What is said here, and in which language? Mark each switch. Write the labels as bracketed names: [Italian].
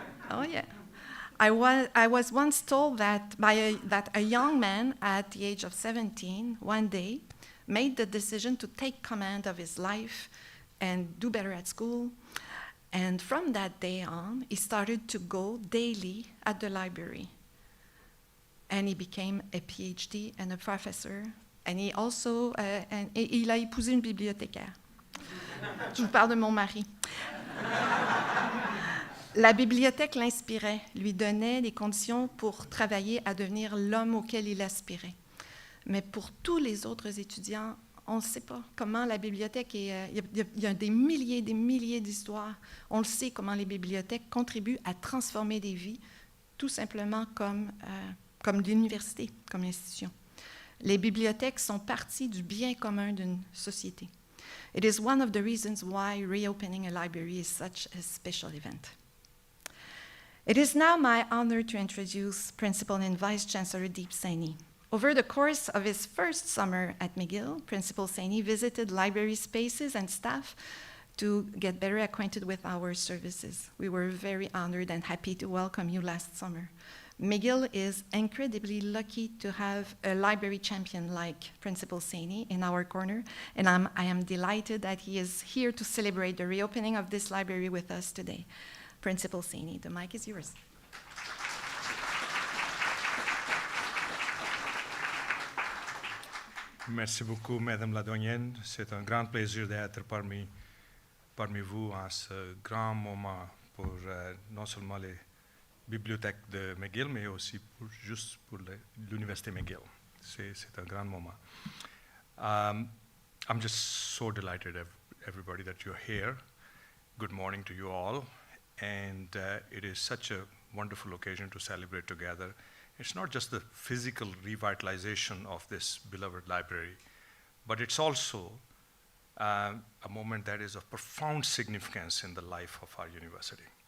[English] Oh yeah. I was once told that that a young man at the age of 17 one day made the decision to take command of his life and do better at school. And from that day on, he started to go daily at the library. And he became a PhD and a professor. And he also, [French] il a épousé une bibliothécaire. Je vous parle de mon mari. La bibliothèque l'inspirait, lui donnait les conditions pour travailler à devenir l'homme auquel il aspirait. Mais pour tous les autres étudiants on ne sait pas comment la bibliothèque est... Il y a des milliers d'histoires. On le sait comment les bibliothèques contribuent à transformer des vies, tout simplement comme l'université, comme institution. Les bibliothèques sont partie du bien commun d'une société. [English] It is one of the reasons why reopening a library is such a special event. It is now my honor to introduce Principal and Vice-Chancellor Saini. Over the course of his first summer at McGill, Principal Saini visited library spaces and staff to get better acquainted with our services. We were very honored and happy to welcome you last summer. McGill is incredibly lucky to have a library champion like Principal Saini in our corner, and I am delighted that he is here to celebrate the reopening of this library with us today. Principal Saini, the mic is yours. [French] Merci beaucoup, Madame la Doyenne. C'est un grand plaisir d'être parmi vous en ce grand moment pour non seulement les bibliothèques de McGill, mais aussi juste pour l'Université McGill. C'est un grand moment. [English] I'm just so delighted, everybody, that you're here. Good morning to you all. And it is such a wonderful occasion to celebrate together. It's not just the physical revitalization of this beloved library, but it's also a moment that is of profound significance in the life of our university.